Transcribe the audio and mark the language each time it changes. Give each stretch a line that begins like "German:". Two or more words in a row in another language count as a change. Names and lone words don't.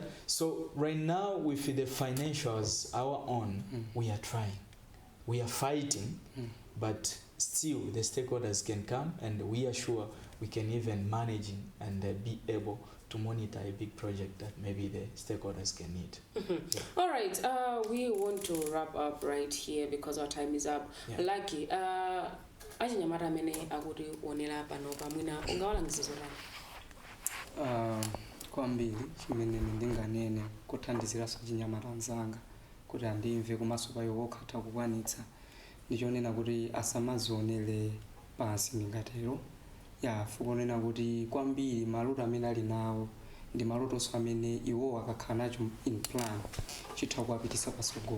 English: So right now with the financials our own, we are trying, we are fighting, but still the stakeholders can come, and we are sure we can even manage and be able to monitor a big project that maybe the stakeholders can need. Yeah. All right, we want to wrap up right here because our time is up. Yeah. Lucky,
Nyanja: achinyamata amene akuti onera pano pamwina ungawalangizizo lani? Kwambiri chimene ndinganene kuthandiziraso chinyamata anzanga kuti andimve komanso pa iwo okhatha kukwanitsa ndichonena kuti asamazionere pansi ndingatero fukonena kuti kwambiri maloto amene ali nawo ndi malotonso amene iwo akakhala nacho
English: in plan
Nyanja: chitha kuwapitisa pasogolo.